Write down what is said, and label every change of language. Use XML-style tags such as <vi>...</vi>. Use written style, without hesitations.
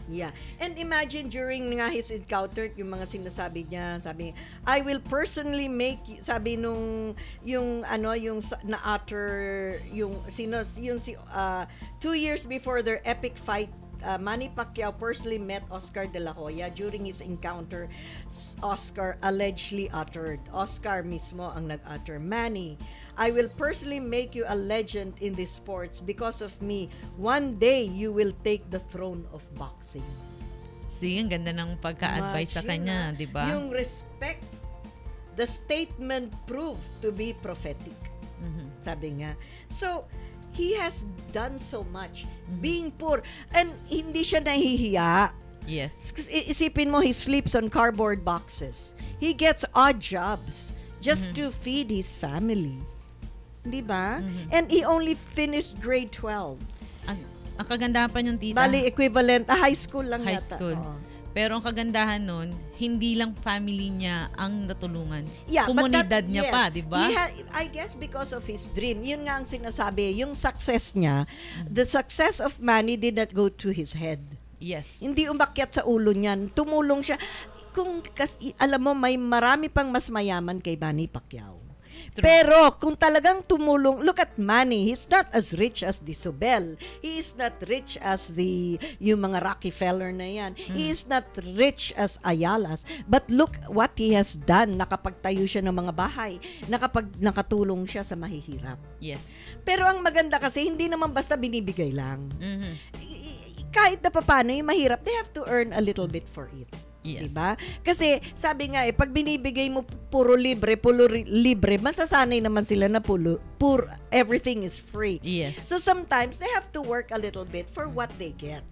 <en>Yeah. And imagine during nga his encounter, yung mga sinasabi niya, sabi, I will personally make, sabi nung, yung na-utter, yung 2 years before their epic fight, Manny Pacquiao personally met Oscar De La Hoya. During his encounter, Oscar allegedly uttered, Oscar mismo ang nag-utter, Manny, I will personally make you a legend in these sports. Because of me, one day you will take the throne of boxing.</en> <tl>See, ang ganda ng pagka-advise sa kanya, di ba?</tl> <en>Yung respect, the statement proved to be prophetic. Sabi nga. So, he has done so much. Being poor.</en> <tl>And hindi siya nahihiya.</tl> <en>Yes. Isipin mo, he sleeps on cardboard boxes. He gets odd jobs just to feed his family. Di ba? And he only finished grade 12.</en> <tl>Ang kagandahan pa yung tita. Bali, equivalent. High school lang</tl> <en>High</en> <tl>yata.</tl> <en>school.</en> <tl>Oo. Pero ang kagandahan nun, hindi lang family niya ang natulungan.</tl> <en>Yeah,</en> <tl>komunidad niya pa, di ba?</tl> <en>I guess because of his dream. Yun nga ang sinasabi. Yung success niya, the success of Manny did not go to his head. Yes.</en> <tl>Hindi umakyat sa ulo niyan. Tumulong siya. Alam mo, may marami pang mas mayaman kay Manny Pacquiao.</tl> <en>True. Pero kung talagang tumulong, look at Manny, he's not as rich as the Sobel. He is not rich as yung mga Rockefeller na yan. He is not rich as Ayala's. But look what he has done.</en> <tl>Nakapagtayo siya ng mga bahay. Nakatulong siya sa mahihirap.</tl> <en>Yes.</en> <tl>Pero ang maganda kasi, hindi naman basta binibigay lang. Kahit na paano yung mahirap, they have to earn a little bit for it.</tl> <en>Yes.</en> <tl>Diba? Kasi sabi nga pag binibigay mo puro libre, masasanay naman sila na everything is free.</tl> <en>Yes. So sometimes they have to work a little bit for what they get.</en>